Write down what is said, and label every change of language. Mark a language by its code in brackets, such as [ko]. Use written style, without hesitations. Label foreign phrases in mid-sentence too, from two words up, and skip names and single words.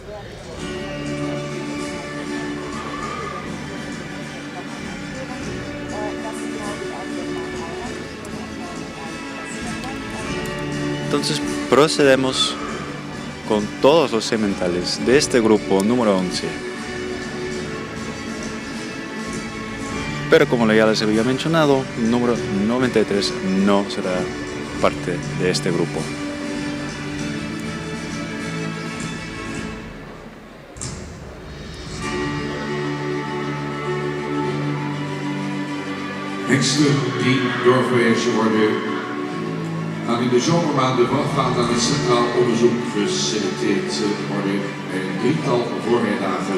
[es] Entonces procedemos con todos los sementales de este grupo número 11. Pero como ya les había mencionado, número 93 no será parte de este grupo. [nl] Hengsten die doorverwezen worden, gaan in de zomermaanden voorafgaand aan het Centraal Onderzoek geselecteerd worden bij een drietal voorrijdagen.